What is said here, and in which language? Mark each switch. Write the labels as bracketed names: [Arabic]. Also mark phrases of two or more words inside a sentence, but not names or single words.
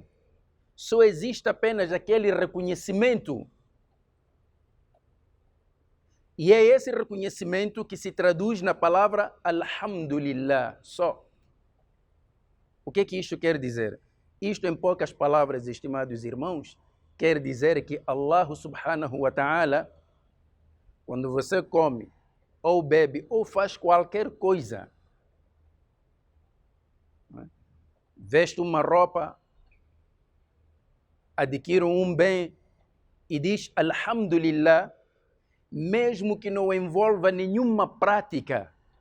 [Portuguese] Só existe apenas aquele reconhecimento. E é esse reconhecimento que se traduz na palavra Alhamdulillah, só. O que isto quer dizer? Isto, em poucas palavras, estimados irmãos, quer dizer que [Arabic] الله سبحانه وتعالى, [Portuguese] quando você come, ou bebe, ou faz qualquer coisa, veste uma roupa, adquire um bem e diz Alhamdulillah, mesmo que não envolva nenhuma prática,